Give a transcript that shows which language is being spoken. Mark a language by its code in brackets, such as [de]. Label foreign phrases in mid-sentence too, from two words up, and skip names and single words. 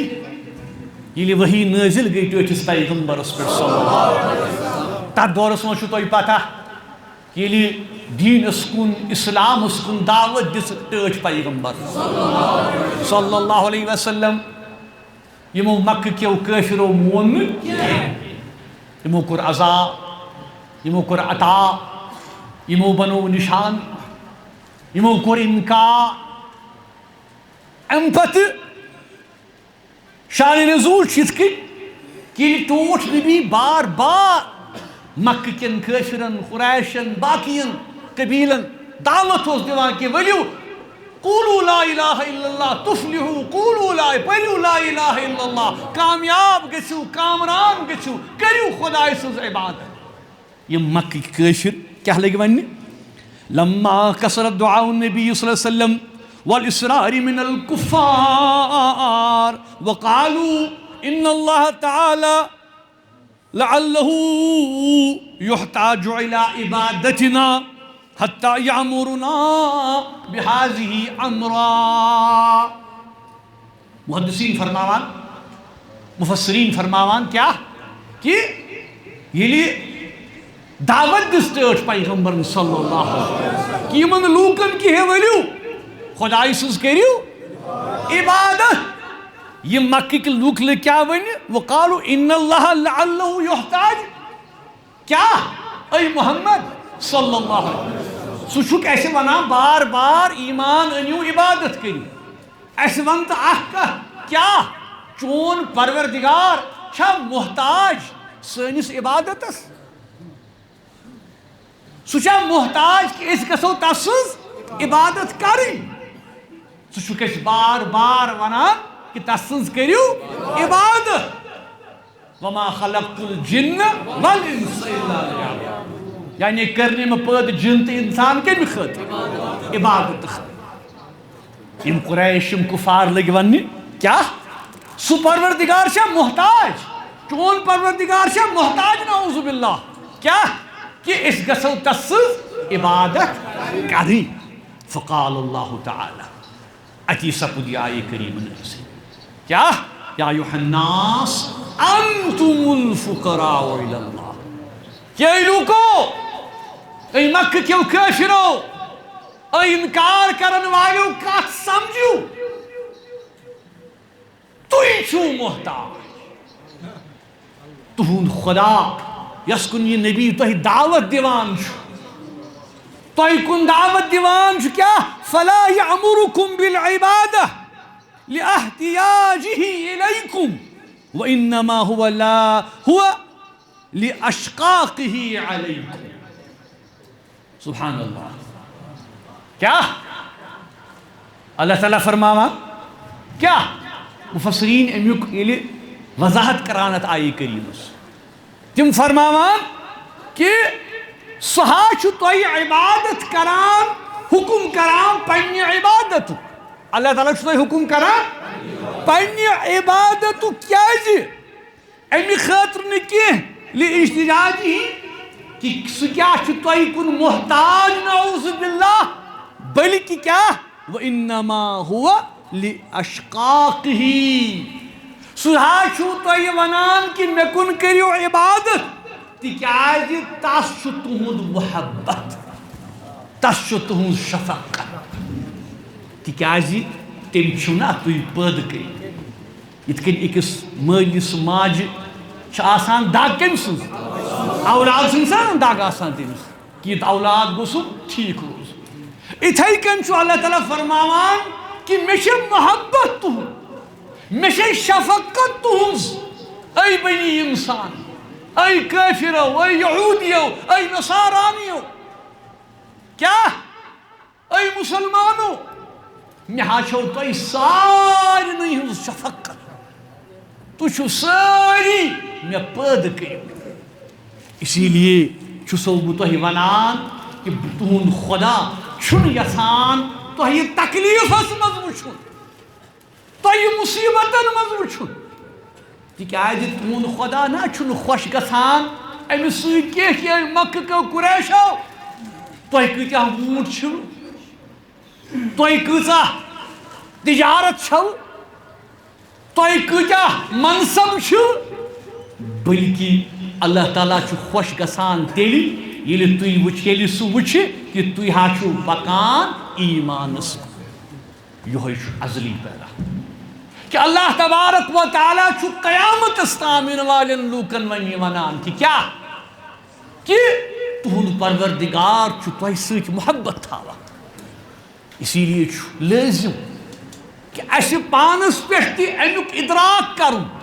[ks] ییٚلہِ وحی نٲزِل گٔے ٹٲٹھِس پیغمبرس پٮ۪ٹھ [ar] صلی اللہ علیہ وسلم [ks] تتھ دورس منٛز چھُو تۄہہِ پتہ ییٚلہِ دیٖنس کُن اسلامس کُن دعوت دِژٕکھ ٹٲٹھۍ پیغمبر [ar] صلی اللہ علیہ وسلم [ks] یِمو مکہ کیو کٲفرو مون نہٕ کینٛہہ یِمو کوٚر عذاب یِمو کوٚر عطا یِمو بنوو نِشان یِمو کوٚر اِنکار اَمہِ پتہٕ شانِ نزول چھِ یِتھ کٔنۍ کہ ییٚلہِ ٹوٹھ نبی بار بار مکہ کٮ۪ن کٲفرن قریشن باقین قبیلن دعوت اوس دِوان کہ ؤلِو [ar] قولوا لا الہ الا اللہ تفلحوا قولوا لا پٔرِو لا الہ الا اللہ [ks] کامیاب گٔژھِو کامران گٔژھِو کٔرِو خۄداے سٕنٛز عبادت یِم مکٕکۍ کٲفر کیٛاہ لٔگۍ وَننہِ [ar] لما کثرت دعاء النبی صلی اللہ علیہ وسلم والإصرار من الكفار وقالوا إن الله تعالى لعله يحتاج إلى عبادتنا حتى يأمرنا بهذه أمرا [ks] محدثین فرماوان مفسرین فرماوان کیا کہ ییٚلہِ دعوت دِژ ٹٲٹھ پیغمبرن [ar] صلی اللہ علیہ وسلم [ks] کہ یِمن لوٗکن کہ ہے ؤلِو خۄداے سٕنٛز کٔرِو عبادت یِم مکٕکۍ لوٗکھ لٔگۍ کیٛاہ وَنہِ [ar] وقالوا ان اللہ لعلہ یحتاج [ks] کیٛاہ اے محمد [ar] صلی اللہ علیہ وسلم [ks] ژٕ چھُکھ اَسہِ وَنان بار بار ایمان أنِو عبادت کٔرِو اَسہِ وَن تہٕ اکھ کتھ کیٛاہ چون پروردگار چھا محتاج سٲنِس عبادتس سُہ چھا محتاج کہ أسۍ گژھو تس سٕنٛز عبادت کرٕنۍ ژٕ چھُکھ اَسہِ بار بار وَنان کہ تس سٕنٛز کٔرِو عبادت [ar] وما خلقت الجن والانس الا ليعبدون [ks] یعنی کٔرنہِ مےٚ پٲدٕ جِن تہٕ اِنسان کَمہِ خٲطرٕ عبادت خٲطرٕ یِم قریش یِم کُفار لٔگۍ وَننہِ کیٛاہ سُہ پروردگار چھا محتاج چون پروردگار چھا محتاج [ar] نعوذ باللہ [ks] کیٛاہ کہ أسۍ گژھو تس سٕنٛز عبادت کرٕنۍ [ar] فقال اللہ تعالیٰ [ks] اتی سپد یہ آیہ کریم نازل کیا [ar] یا ایھا الناس انتم الفقراء الی اللہ [ks] کہ اے لوکو اے مکہ کیو کافرو اے انکار کرن والو کت سمجھو تُہۍ چھو محتاج تہند خدا یس کن یہ نبی تہ دعوت دیوان تہ کن دعوت دیوان کیا [ar] فلا یأمرکم بالعبادہ لاحتیاجہ الیکم وانما هو لاشقاقہ علیکم سبحان اللہ [ks] کیا اللہ تعالیٰ فرماوان کیا مفسرین امیک یلی وضاحت کرانت آیہ کریمس تم فرماوان کہ سہا چھو توہی عبادت کران حکم کران پنی عبادت اللہ تعالیٰ چھو توہی حکم کران پنی عبادت کیا جی امی خاطر نکی لاحتیاجہ کہ سکیا چھو توہی کن محتاج [ar] نعوذ باللہ [ks] بلکہ کیا [ar] وانما هو [ks] لاشقاقہ سہا چھو توہی ونان کہ میں کن کریو عبادت تکیاز تس چھو تہند محبت تس چھو تہند شفقت تکیاز تم چھو نا تھی پید کر یت کن اکس مالس ماجہ آسان دگ کم سن اولاد سن دگ آسان تمس کہ یہ اولاد گوسو ٹھیک روز اتھے کن چھو اللہ تعالیٰ فرماوان کہ مے محبت تہند مے شفقت تہذ اے بنی انسان اے کافرو اے یہودیو اے نصارانیو کیا اے مسلمانو مے ہاچو تہ سارنی ہز شفقت تُو ساری مے پید کر [ur] اسی لیے [ks] چھسو بہ تہ ونان کہ تہند خدا چھن یژھان تہ تکلیفس مز وچھن تہ مصیبتن مز وچھن تکیاز تہند خدا نا چھن خوش گژھان امس سۭتۍ کینٛہہ مکہ کیو قریشو تۄہہِ کۭتیاہ ووٗنٛٹ چھِو تۄہہِ کۭژاہ تجارت چھو تۄہہِ کۭتیاہ منصب چھُ بلکہ اللہ تعالیٰ چھُ خۄش گژھان تیٚلہِ ییٚلہِ سُہ وٕچھِ کہ تُہۍ ہا چھُو پکان ایمانس کُن یِہوٚے چھُ ازلی پیدا کہ [ar] اللہ تبارک و تعالیٰ [ks] چھُ قیامتس تام یِنہٕ والٮ۪ن لوٗکن وۄنۍ یہِ ونان کہ کیا کہ تُہُنٛد پروردگار چھُ تۄہہِ سۭتۍ محبت تھاوان [ur] اسی لیے [ks] چھُ لٲزم کہ اسہِ پانس پٮ۪ٹھ تہِ امیُک ادراک کرُن